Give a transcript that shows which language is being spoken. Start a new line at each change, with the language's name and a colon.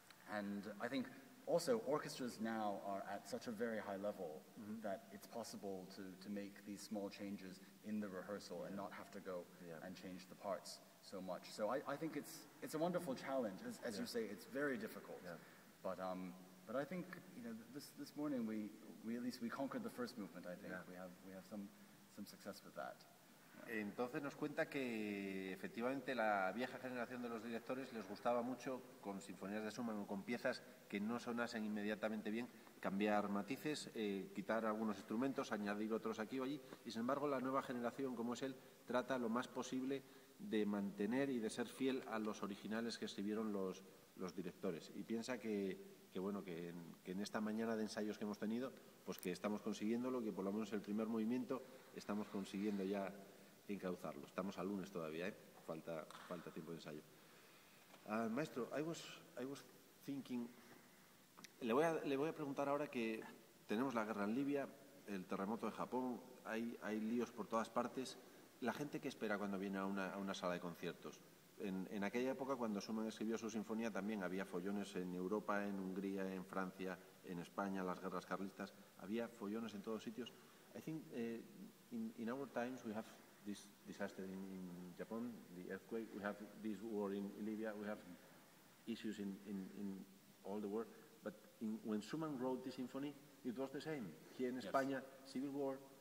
English: And I think also orchestras now are at such a very high level that it's possible to make these small changes in the rehearsal and not have to go and change the parts so much. So I think it's a wonderful challenge. As you say, it's very difficult. But I think, you know, this morning we at least we conquered the first movement. I think we have some success with that.
Spanish: Entonces nos cuenta que efectivamente la vieja generación de los directores les gustaba mucho con sinfonías de Schumann o con piezas que no sonasen inmediatamente bien, cambiar matices, quitar algunos instrumentos, añadir otros aquí o allí, y sin embargo la nueva generación, como es él, trata lo más posible de mantener y de ser fiel a los originales que escribieron los directores. Y piensa que bueno, que en esta mañana de ensayos que hemos tenido, pues que estamos consiguiéndolo, que por lo menos el primer movimiento estamos consiguiendo ya encauzarlo. Estamos al lunes todavía, falta tiempo de ensayo.
English: Maestro, I was thinking,
Spanish: le voy a preguntar ahora que tenemos la guerra en Libia, el terremoto de Japón, hay líos por todas partes. La gente, ¿qué espera cuando viene a una sala de conciertos? En aquella época, cuando Schumann escribió su sinfonía, también había follones en Europa, en Hungría, en Francia, en España, las guerras carlistas. Había follones en todos sitios.
English: I think in our times we have this disaster in Japan, the earthquake, we have this war in Libya, we have issues in all the world. But when Schumann wrote this symphony, it was the same. Here in España, civil war.